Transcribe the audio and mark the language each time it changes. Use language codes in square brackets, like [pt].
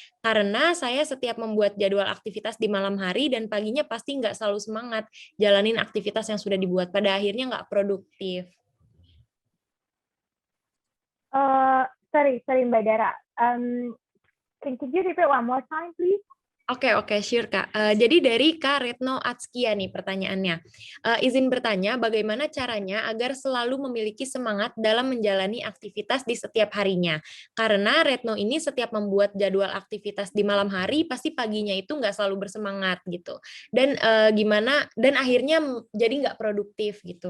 [id] Karena saya setiap membuat jadwal aktivitas di malam hari dan paginya pasti nggak selalu semangat jalanin aktivitas yang sudah dibuat. Pada akhirnya nggak produktif. [en] Sorry Mbak Dara. Can you repeat one more time, please? [id] Oke, sure Kak. Jadi dari Kak Retno Atskia nih pertanyaannya. Izin bertanya, bagaimana caranya agar selalu memiliki semangat dalam menjalani aktivitas di setiap harinya? Karena Retno ini setiap membuat jadwal aktivitas di malam hari, pasti paginya itu nggak selalu bersemangat gitu. Dan gimana? Dan akhirnya jadi nggak produktif gitu.